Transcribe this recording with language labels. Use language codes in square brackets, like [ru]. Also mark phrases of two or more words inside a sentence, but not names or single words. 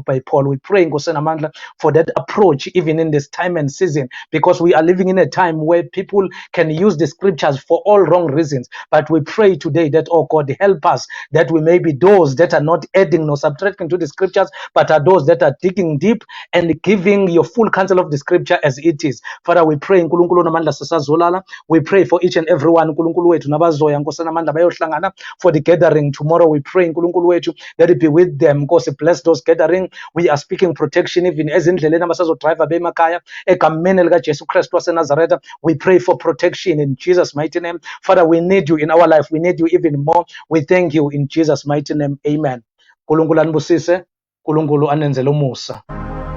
[en] We pray Nkosana Mandla for that approach even in this time and season, because we are living in a time where people can use the scriptures for all wrong reasons. But we pray today that, oh God, help us that we may be those that are not adding nor subtracting to the scriptures, but are those that are digging deep and giving your full counsel of the scripture as it is. Father, we pray [zu] Nkulunkulu namandla sasazolala. [en] We pray for each and every one [zu] Nkulunkulu wethu nabazoya Nkosana Mandla bayohlangana [en] for the gathering tomorrow. We pray [zu] Nkulunkulu wethu [en] that it be with them. Nkosi, bless those gathering. We are speaking protection even as [zu] endleleni abasazodrive bemakhaya egameni lika Jesu Christ waseNazaretha. [en] We pray for protection in Jesus' mighty name. Father, we need you in our life. We need you even more. We thank you in Jesus' mighty name. Amen. [zu] Nkulunkulu anibusise, Nkulunkulu anenzele umusa.